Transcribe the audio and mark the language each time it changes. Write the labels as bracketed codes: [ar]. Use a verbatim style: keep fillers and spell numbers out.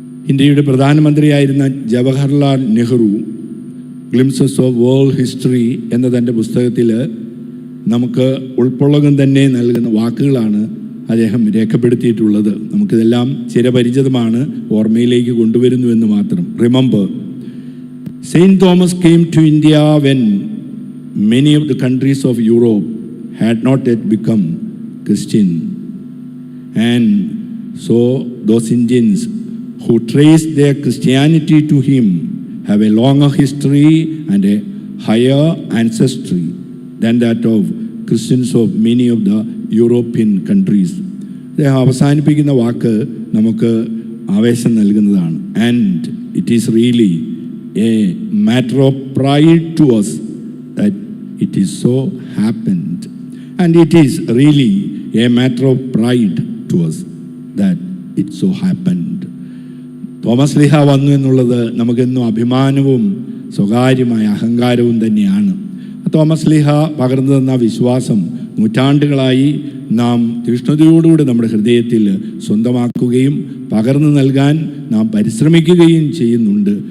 [ml] ഇന്ത്യയുടെ പ്രധാനമന്ത്രിയായിരുന്ന Jawaharlal Nehru glimpses of world history എന്ന തൻ്റെ പുസ്തകത്തിൽ നമുക്ക് ഉൾപ്പൊള്ളകം തന്നെ നൽകുന്ന വാക്കുകളാണ് അദ്ദേഹം രേഖപ്പെടുത്തിയിട്ടുള്ളത്. നമുക്കിതെല്ലാം ചിരപരിചിതമാണ്, ഓർമ്മയിലേക്ക് കൊണ്ടുവരുന്നുവെന്ന് മാത്രം. [en] Remember Saint Thomas came to India when many of the countries of Europe had not yet become Christian, and so those Indians who traced their Christianity to him have a longer history and a higher ancestry than that of Christians of many of the European countries. [ml] They അവസാനിപ്പിക്കുന്ന വാക്ക് നമുക്ക് ആവേശം നൽകുന്നതാണ്. [en] And it is really a matter of pride to us that it is so happened. And it is really a matter of pride to us that it so happened. [ml] Thomas ലീഹ വന്നു എന്നുള്ളത് നമുക്കെന്നും അഭിമാനവും സ്വകാര്യമായ അഹങ്കാരവും തന്നെയാണ്. തോമസ് ലീഹ പകർന്നു തന്ന വിശ്വാസം നൂറ്റാണ്ടുകളായി നാം തീഷ്ണതയോടുകൂടി നമ്മുടെ ഹൃദയത്തിൽ സ്വന്തമാക്കുകയും പകർന്നു നൽകാൻ നാം പരിശ്രമിക്കുകയും ചെയ്യുന്നുണ്ട്.